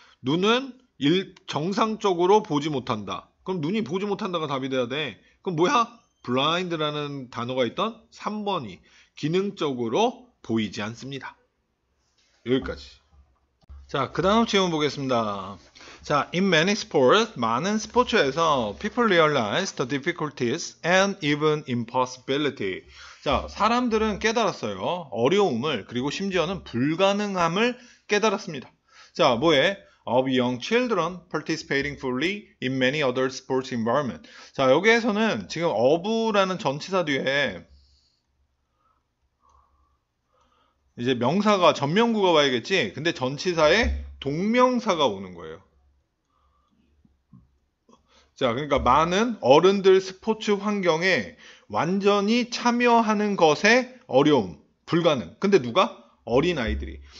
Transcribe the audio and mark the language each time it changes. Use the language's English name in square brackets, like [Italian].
[Korean] 눈은 정상적으로 보지 못한다. 그럼 눈이 보지 못한다가 답이 돼야 돼. 그럼 뭐야? blind라는 단어가 있던 3번이 기능적으로 보이지 않습니다. 여기까지. 자, 그 다음 질문 보겠습니다. [English] 자, in many sports, [Korean] 많은 스포츠에서 [English] people realize the difficulties and even impossibility. [Korean] 자, 사람들은 깨달았어요. 어려움을, 그리고 심지어는 불가능함을 깨달았습니다. 자, 뭐에? [English] of young children participating fully in many other sports environment. [Korean] 자, 여기에서는 지금 of라는 전치사 뒤에 이제 명사가 전명구가 와야겠지. 근데 전치사에 동명사가 오는 거예요. 자, 그러니까 많은 어른들 스포츠 환경에 완전히 참여하는 것에 어려움, 불가능. 근데 누가? 어린아이들이.